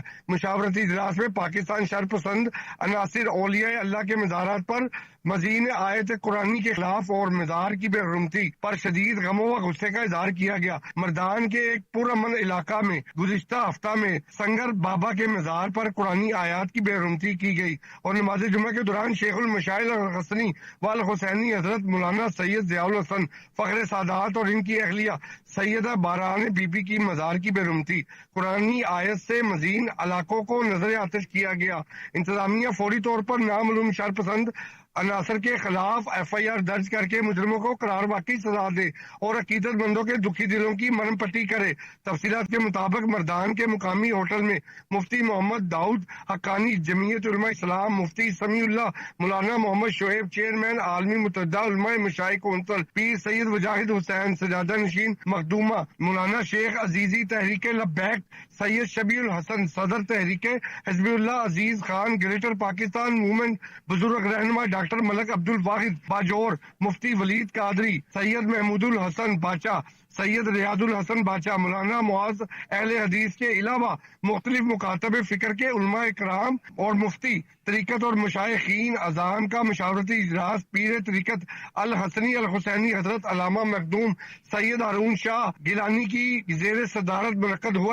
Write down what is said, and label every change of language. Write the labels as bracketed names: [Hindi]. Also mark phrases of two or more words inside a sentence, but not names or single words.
[Urdu] مشاورتی اجلاس میں پاکستان شرپسند عناصر اولیاء اللہ کے مزارات پر مزید آیت قرآنی کے خلاف اور مزار کی بےحرمتی پر شدید غم و غصے کا اظہار کیا گیا. مردان کے ایک پرامن علاقہ میں گزشتہ ہفتہ میں سنگر بابا کے مزار پر قرآنی آیات کی بےحرمتی کی گئی اور نماز جمعہ کے دوران شیخ المشائخ حسنی والحسینی حضرت مولانا سید ضیاء الحسن فخر سادات اور ان کی اہلیہ سیدہ باران بی بی کی مزار کی بےحرمتی قرآنی آیت سے مزید علاقوں کو نذر آتش کیا گیا. انتظامیہ فوری طور پر نامعلوم شرپسند عناصر کے خلاف FIR درج کرکے مجرموں کو قرار واقعی سزا دے اور عقیدت مندوں کے دکھی دلوں کی مرہم پٹی کرے. تفصیلات کے مطابق مردان کے مقامی ہوٹل میں مفتی محمد داؤد حقانی, جمعیت علماء اسلام، مفتی سمیع اللہ، مولانا محمد شعیب، چیئرمین عالمی متحدہ علماء مشائخ کونسل, پیر سید واجد حسین، سجادہ نشین مخدومہ، مولانا شیخ عزیزی تحریک لبیک، سید شبیر الحسن صدر تحریک حزب اللہ، عزیز خان گریٹر پاکستان موومنٹ، بزرگ رہنما ڈاکٹر ملک عبدالواحد باجوڑ، مفتی ولید قادری، سید محمود الحسن باچا، سید ریاض الحسن باچا، مولانا معاذ اہل حدیث کے علاوہ مختلف مکاتب فکر کے علماء کرام اور مفتی طریقت اور مشائخین اذان کا مشاورتی اجلاس پیر طریقت الحسنی الحسینی حضرت علامہ مخدوم سید ہارون شاہ گیلانی کی زیر صدارت منعقد ہوا.